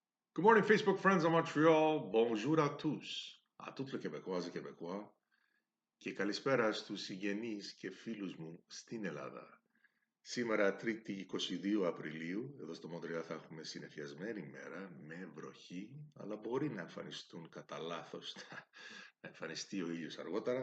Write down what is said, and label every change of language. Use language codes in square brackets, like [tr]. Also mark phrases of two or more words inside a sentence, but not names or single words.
[en] Good morning, Facebook friends in Montreal. [fr] Bonjour à tous. À toutes les Québécoises et Québécois [el] και καλησπέρα στους συγγενείς και φίλους μου στην Ελλάδα. Σήμερα, Τρίτη 22 Απριλίου, εδώ στο Μοντρεάλ θα έχουμε συννεφιασμένη μέρα με βροχή, αλλά μπορεί να εμφανιστούν κατά λάθος, να εμφανιστεί ο ήλιος αργότερα.